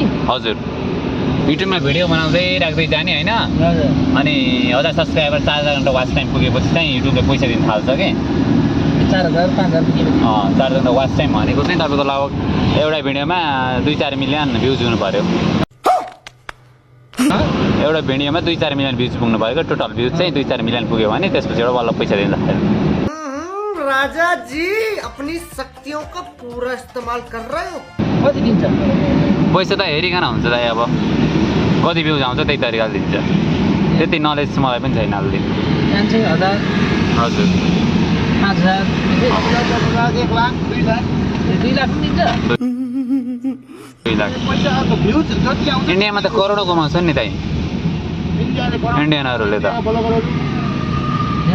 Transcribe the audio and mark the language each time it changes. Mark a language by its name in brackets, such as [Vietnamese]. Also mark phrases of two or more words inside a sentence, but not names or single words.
[Nepali] हजुर युट्युबमा भिडियो बनाउँदै राख्दै जाने होइन अनि 1000 सब्सक्राइबर 4000 घन्टा [English] watch time [Nepali] पुगेपछि चाहिँ युट्युबले पैसा दिन थाल्छ कि 4000 5000 पुगेपछि 4000 घन्टा [English] watch time [Nepali] भनेको चाहिँ तपाईँको लगभग एउटा भिडियोमा 2-4 [English] million views [Nepali] हुनु पऱ्यो एउटा भिडियोमा 2-4 [English] million views [Nepali] पुग्नु पऱ्यो [English] total views [Nepali] चाहिँ 2-4 मिलियन पुग्यो भने त्यसपछि एउटा बल्ल पैसा दिन थाल्यो [Hindi] राजा जी अपनी शक्तियों का पूरा इस्तेमाल कर रहे हो [Nepali] कति दिन्छ पैसा त हेरिकन हुन्छ दाइ अब कति भ्युज आउँछ त्यही तरिकाले दिन्छ त्यति नलेज मलाई पनि छैन अहिले 5,000 हजुर 5,000 1 लाख 2 लाख 2 लाख दिन्छ 2 लाख इन्डियामा त करोडौँ कमाउँछ नि दाइ इन्डियनहरूले त